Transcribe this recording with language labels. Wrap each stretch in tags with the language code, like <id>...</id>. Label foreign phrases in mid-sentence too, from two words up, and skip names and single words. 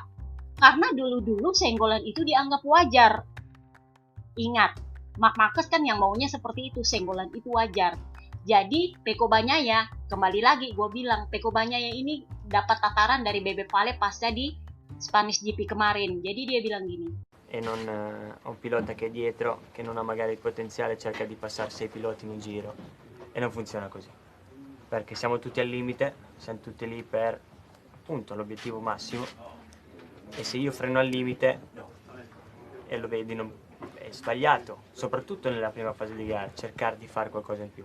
<id>Karena dulu-dulu senggolan itu dianggap wajar. Ingat, Mark Marquez kan yang maunya seperti itu, senggolan itu wajar. Jadi Peko Bagnaia, kembali lagi gue bilang, Peko Bagnaia ini dapat tataran dari Bebe Vale pasca di Spanish GP kemarin. Jadi dia bilang gini.</id> <it>E non un pilota che è dietro, che non ha magari il potenziale, cerca di passare 6 piloti in un giro. E non funziona così. Perché siamo tutti al limite, siamo tutti lì per appunto l'obiettivo massimo. E se io freno al limite, e lo vedi, è sbagliato, soprattutto nella prima fase di gara, cercare di fare qualcosa in più.</it>